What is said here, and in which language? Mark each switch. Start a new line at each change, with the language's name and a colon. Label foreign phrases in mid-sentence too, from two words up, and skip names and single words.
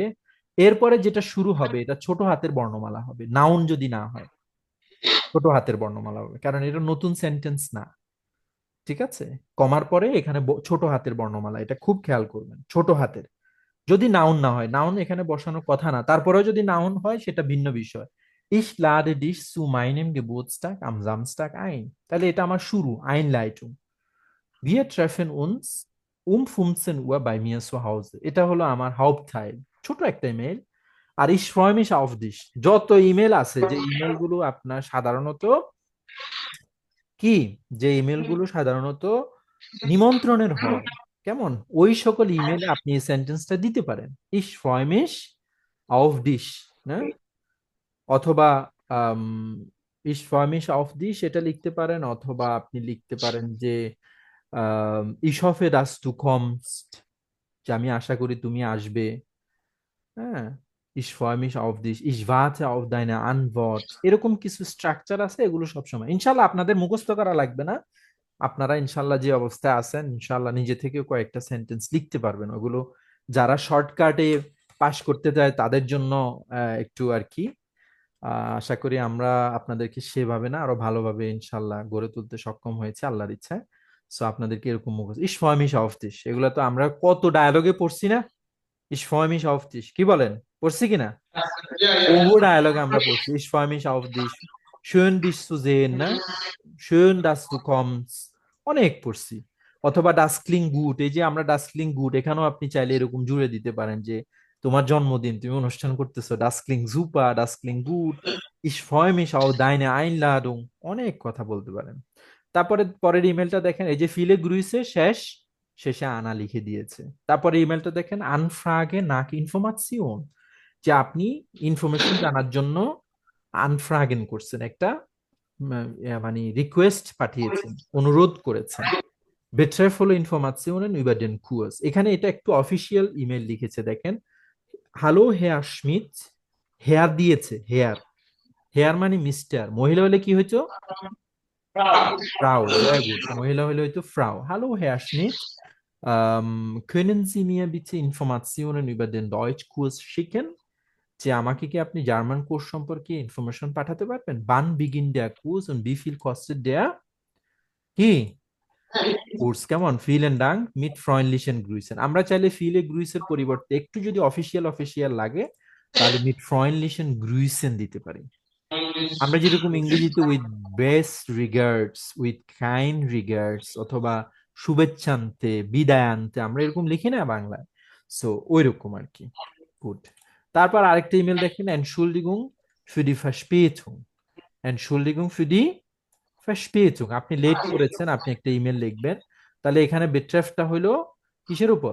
Bangla: এরপরে যেটা শুরু হবে এটা ছোট হাতের বর্ণমালা হবে, নাউন যদি না হয় ছোট হাতের বর্ণমালা হবে, কারণ এটা নতুন সেন্টেন্স না। ঠিক আছে, কমার পরে এখানে ছোট হাতের বর্ণমালা, এটা খুব খেয়াল করবেন, ছোট হাতের। যদি নাউন না হয়, নাউন এখানে বসানোর কথা না, তারপরেও যদি নাউন হয় সেটা ভিন্ন বিষয়।
German: Ich lade dich zu meinem Geburtstag am Samstag ein,
Bangla: তাহলে এটা আমার শুরু, Einleitung.
German: Wir treffen uns um 15 Uhr bei mir zu Hause,
Bangla: এটা হলো আমার Hauptteil, ছোট একটা ইমেল।
German: আর ich freue mich auf dich,
Bangla: যত ইমেল আছে, যে ইমেল গুলো আপনার সাধারণত কি, যে ইমেল গুলো সাধারণত নিমন্ত্রণের হয়, কেমন, ওই সকল ইমেলে আপনি এই সেন্টেন্সটা দিতে পারেন,
German: ich freue mich auf dich,
Bangla: না, অথবা আম,
German: ich freue mich auf dich
Bangla: এটা লিখতে পারেন, অথবা আপনি লিখতে পারেন যে
German: ich hoffe dass du kommst,
Bangla: যে আমি আশা করি তুমি আসবে। হ্যাঁ,
German: ich freue mich auf dich, ich warte auf deine Antwort,
Bangla: এরকম কিছু স্ট্রাকচার আছে, এগুলো সবসময় ইনশাল্লাহ আপনাদের মুখস্থ করা লাগবে না। আপনারা ইনশাল্লাহ যে অবস্থায় আছেন, ইনশাল্লাহ নিজে থেকে কয়েকটা সেন্টেন্স লিখতে পারবেন। ওগুলো যারা শর্টকাটে পাশ করতে চায় তাদের জন্য একটু আর কি। আশা করি আমরা আপনাদেরকে সেভাবে না আরো ভালোভাবে ইনশাল্লাহ গড়ে তুলতে সক্ষম হয়েছে আল্লাহর ইচ্ছায়। সো আপনাদেরকে এরকম মুখস্থ,
German: ich freue mich auf dich,
Bangla: এগুলো তো আমরা কত ডায়ালগে পড়ছি না।
German: ich freue mich auf dich,
Bangla: কি বলেন, পড়ছি কিনা? বহু ডায়ালগে আমরা পড়ছি,
German: ich freue mich auf dich, schön dich zu sehen, না, schön dass du kommst,
Bangla: অনেক পড়ছি।
German: অথবা das klingt gut,
Bangla: এই যে আমরা
German: das klingt gut,
Bangla: এখানেও আপনি চাইলে এরকম জুড়ে দিতে পারেন যে তোমার জন্মদিন, তুমি অনুষ্ঠান করতেছো,
German: das klingt super, das klingt gut, ich freue mich auf deine Einladung,
Bangla: অনেক কথা বলতে পারেন। তারপরে পরের ইমেলটা দেখেন, এই যে
German: Viele Grüße
Bangla: শেষ, শেষে আনা লিখে দিয়েছে। তারপরে ইমেলটা দেখেন,
German: Anfrage nach Information,
Bangla: যে আপনি ইনফরমেশন জানার জন্য আনফ্রাগেন করছেন, একটা মানে রিকোয়েস্ট পাঠিয়েছেন, অনুরোধ করেছেন।
German: বেট্রেফ হলো ইনফরমাশন über den Kurs।
Bangla: এখানে এটা একটু অফিসিয়াল ইমেল লিখেছে দেখেন,
German: Hallo Herr Smith,
Bangla: হেয়ার দিয়েছে, হেয়ার, হেয়ার মানে মিস্টার, মহিলা হলে কি হইতো ফ্রাউ,
German: sehr gut,
Bangla: মহিলা হলে হয়তো ফ্রাউ।
German: Hallo Herr Smith, können Sie mir bitte Informationen über den Deutschkurs schicken?
Bangla: যে আমাকে কি আপনি জার্মান কোর্স সম্পর্কে ইনফরমেশন পাঠাতে পারবেন?
German: wann beginnt der Kurs und wie viel kostet der?
Bangla: কি কোর্স, কেমন?
German: Vielen Dank mit freundlichen Grüßen.
Bangla: আমরা চাইলে
German: Viele Grüße
Bangla: পরিবর্তে একটু যদি অফিসিয়াল অফিসিয়াল লাগে তাহলে
German: mit freundlichen Grüßen
Bangla: দিতে পারি। আমরা যেরকম ইংরেজিতে
English: with best regards, with kind regards
Bangla: অথবা শুভেচ্ছান্তে, বিদায়ান্তে আমরা এরকম লিখি না বাংলায়, সো ওই রকম আর কি। গুড। তারপর আরেকটা ইমেল দেখেন,
German: Entschuldigung für die Verspätung, Entschuldigung für die Verspätung,
Bangla: আপনি লেট করেছেন, আপনি একটা ইমেল লিখবেন, তাহলে এখানে বেট্রেফটা হলো কিসের উপর?